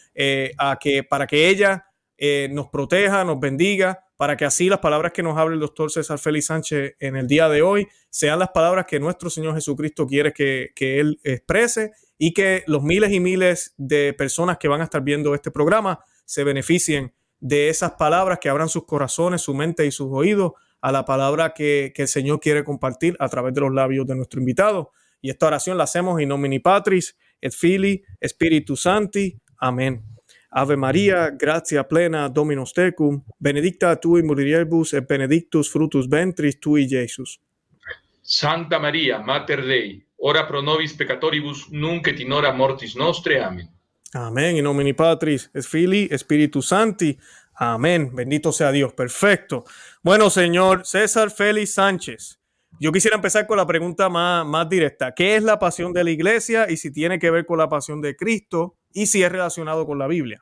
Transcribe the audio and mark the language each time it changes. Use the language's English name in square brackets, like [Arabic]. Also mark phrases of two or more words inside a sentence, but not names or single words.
[Spanish] para que ella nos proteja, nos bendiga, para que así las palabras que nos hable el doctor César Félix Sánchez en el día de hoy sean las palabras que nuestro Señor Jesucristo quiere que Él exprese y que los miles y miles de personas que van a estar viendo este programa se beneficien de esas palabras, que abran sus corazones, su mente y sus oídos a la palabra que el Señor quiere compartir a través de los labios de nuestro invitado. Y esta oración la hacemos [Latin] in nomine Patris et Filii Spiritus Sancti. Amén. Ave María, gratia plena, Dominus tecum, benedicta tu in mulieribus et benedictus fructus ventris tui, Iesus. Santa María, Mater Dei, ora pro nobis peccatoribus, nunc et in hora mortis nostre. Amén. Amén. In nomine Patris et Filii Spiritus Sancti. [Spanish] Amén. Bendito sea Dios. Perfecto. Bueno, señor César Félix Sánchez, yo quisiera empezar con la pregunta más directa. ¿Qué es la pasión de la iglesia y si tiene que ver con la pasión de Cristo y si es relacionado con la Biblia?